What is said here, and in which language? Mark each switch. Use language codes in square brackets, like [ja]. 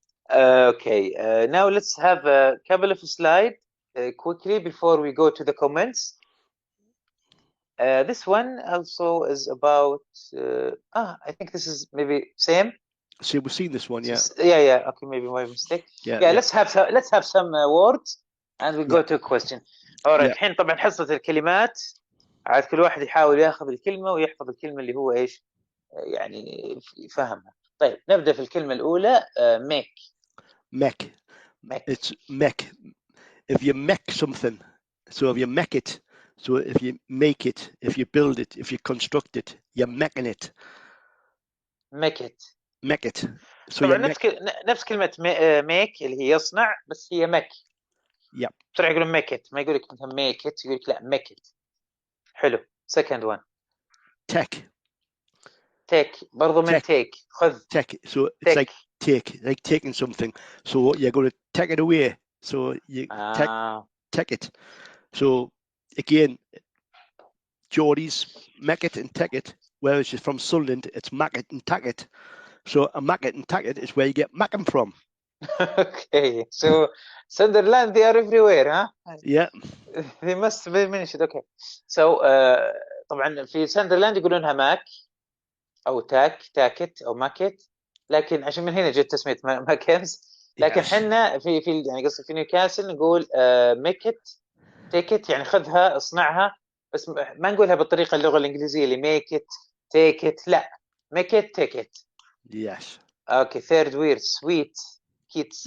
[en] Okay, now let's have a couple of slides quickly before we go to the comments. This one also is about I think this is maybe same. So we've seen this one, yeah. Yeah. Okay, maybe my mistake. Yeah. Let's have some words and we go to a question. [ar] Alright, الحين طبعا حصة الكلمات عاد كل واحد يحاول ياخذ الكلمة ويحفظ الكلمة اللي هو ايش يعني يفهمها. طيب نبدأ في الكلمة الأولى make. [en] It's make. If you make something, so if you make it, so if you make it, if you build it, if you construct it, you're making it. Make it. So [ar] طبعا نفس كلمة make اللي هي يصنع بس هي make. [en] Yep. [ar] بسرعة يقولون make it، ما يقول لك أنت make it، يقول لك لا make it. [en] حلو. Second one. [ar] Take برضو من take خذ. [en] Take. So it's like taking something. So you're going to take it away. So you take it. So again, Geordie's make it and take it, whereas she's from Sunderland, it's mack it and tack it. So a mack it and tack it is where you get macking from. Okay, so Sunderland, they are everywhere, huh? Yeah. They must be mentioned. Okay. [ar] So طبعا في Sunderland يقولونها ماك أو تاكت أو ماكت، لكن عشان من هنا جت تسمية ماكنز. لكن حنا في يعني قصدي في نيوكاسل نقول ميكت تيكت، يعني خذها اصنعها، بس ما نقولها بالطريقة اللغة الإنجليزية اللي ميكت تيكت، لا ميكت تيكت. [en] Yes. Okay, third word sweet kids.